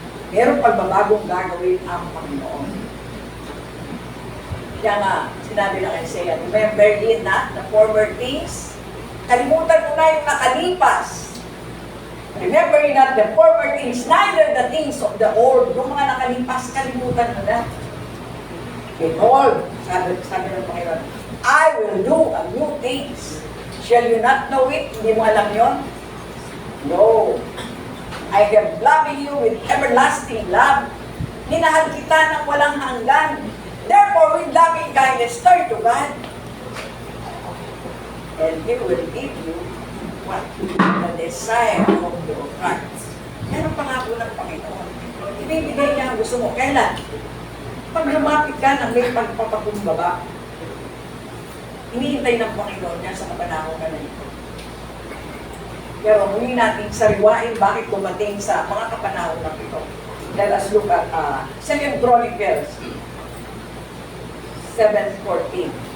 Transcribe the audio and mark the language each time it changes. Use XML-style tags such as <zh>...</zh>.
<tl>Merong pagbabagong gagawin ang Panginoon. Kaya nga, sinabi ng Isaiah,</tl> <en>remember ye not the former things?</en> <tl>Kalimutan mo na yung nakalipas.</tl> <en>Remember ye not the former things, neither the things of the old.</en> <tl>Yung mga nakalipas, kalimutan mo na.</tl> <en>Behold,</en> <tl>sabi ng Panginoon,</tl> <en>I will do a new things. Shall you not know it?</en> <tl>Hindi mo alam yun?</tl> <en>No. I have loved you with everlasting love.</en> <tl>Minahal kita ng walang hanggan.</tl> <en>Therefore, with loving kindness, turn to God. And He will give you what? The desire of your heart.</en> <tl>Yan ang pangako ng Panginoon. Ibibigay niya ang gusto mo. Kailan? Pag lumapit ka ng may pagpapakumbaba, hinihintay ng Panginoon niya sa kapanahon na ito. Pero muli natin sariwain bakit dumating sa mga kapanahon na ito.</tl> <en>Let us look at 2 Chronicles 7:14.</en>